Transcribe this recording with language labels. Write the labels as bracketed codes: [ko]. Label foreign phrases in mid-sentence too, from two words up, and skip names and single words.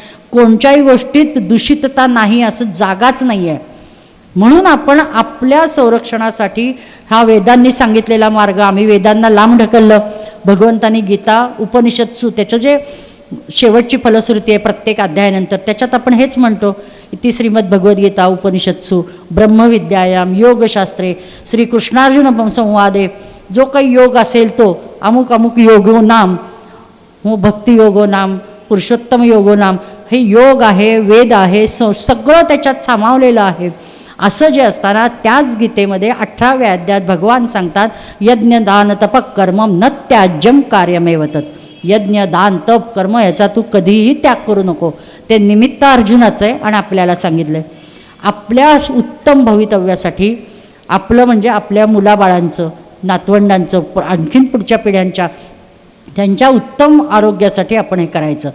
[mr] कोणत्याही गोष्टीत दूषितता नाही असं जागाच नाही आहे. म्हणून आपण आपल्या संरक्षणासाठी हा वेदांनी सांगितलेला मार्ग, आम्ही वेदांना लांब ढकललं. भगवंतांनी गीता उपनिषत्सू त्याचं जे शेवटची फलश्रुती आहे प्रत्येक अध्यायानंतर त्याच्यात आपण हेच म्हणतो, ती [sa] श्रीमद भगवद्गीता उपनिषत्सु ब्रह्मविद्यायाम योगशास्त्रे श्रीकृष्णार्जुन संवादे, [mr] जो काही योग असेल तो अमुक अमुक [sa] योगो नाम, भक्ती योगो नाम, पुरुषोत्तम योगो नाम, [mr] हे योग आहे, वेद आहे, सगळं त्याच्यात सामावलेलं आहे. असं जे असताना त्याच गीतेमध्ये 18व्या अध्यायात भगवान सांगतात [sa] यज्ञ दान तप कर्मम न त्याज्यम कार्यमेव तत्. [mr] यज्ञ दान तप कर्म याचा तू कधीही त्याग करू नको. ते निमित्त अर्जुनाचं आहे आणि आपल्याला सांगितलं आहे. आपल्या उत्तम भवितव्यासाठी आपलं म्हणजे आपल्या मुलाबाळांचं, नातवंडांचं, आणखीन पुढच्या पिढ्यांच्या त्यांच्या उत्तम आरोग्यासाठी आपण हे करायचं.